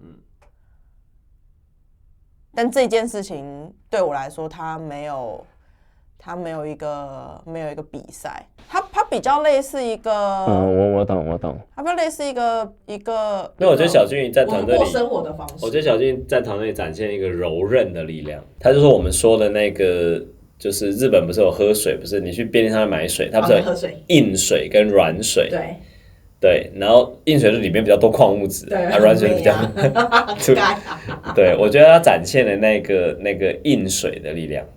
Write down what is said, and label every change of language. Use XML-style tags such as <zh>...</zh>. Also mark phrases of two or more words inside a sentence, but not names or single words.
<zh>但這件事情對我來說，它沒有一個比賽，它比較類似一個，我懂，它比較類似一個。那我覺得小俊在團隊裡過生活的方式，我覺得小俊在團隊裡展現一個柔韌的力量。他就說我們說的那個，就是日本不是有喝水，不是你去便利商店買水，它不是有硬水跟軟水，对，然後硬水是裡面比較多礦物質，軟水比較对，我覺得他展現了那個硬水的力量。</zh>